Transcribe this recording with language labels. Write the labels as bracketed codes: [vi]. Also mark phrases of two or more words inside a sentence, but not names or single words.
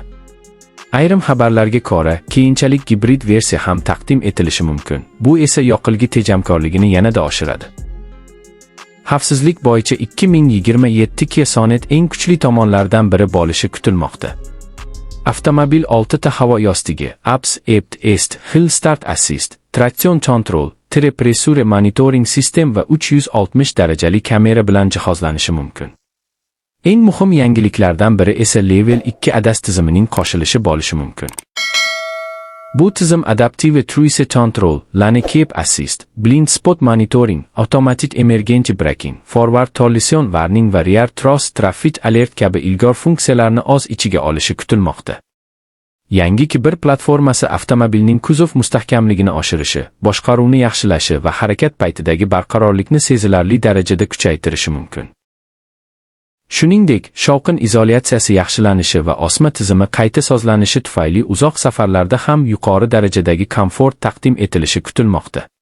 [uz] Ayrim xabarlarga ko'ra, keyinchalik gibrid versiya ham taqdim etilishi mumkin. Bu esa yoqilg'i tejamkorligini yanada oshiradi. Xavfsizlik bo'yicha 2027 Kia Sonet eng kuchli tomonlardan biri bo'lishi kutilmoqda. Avtomobil 6 ta havo yostig'i, ABS, EPT, EST, [en] Hill Start Assist, Traction Control, Pressure Monitoring System [uz] va 360 darajali kamera bilan jihozlanishi mumkin. Eng muhim yangiliklardan biri esa Level 2 ADAS tizimining qo'shilishi bo'lishi mumkin. Bu tizim [en] Adaptive Cruise Control, Lane Keep Assist, Blind Spot Monitoring, Automatic Emergency Braking, Forward Collision Warning [uz] va [en] Rear Cross Traffic Alert [uz] kabi ilg'or funksiyalarni o'z ichiga olishi kutilmoqda. Yangi kibr platformasi avtomobilning kuzov mustahkamligini oshirishi, boshqaruvni yaxshilashi va harakat paytidagi barqarorlikni sezilarli darajada kuchaytirishi mumkin. Shuningdek, shovqin izolyatsiyasi yaxshilanishi va osma tizimi qayta sozlanishi tufayli uzoq safarlarda ham yuqori darajadagi komfort taqdim etilishi kutilmoqda.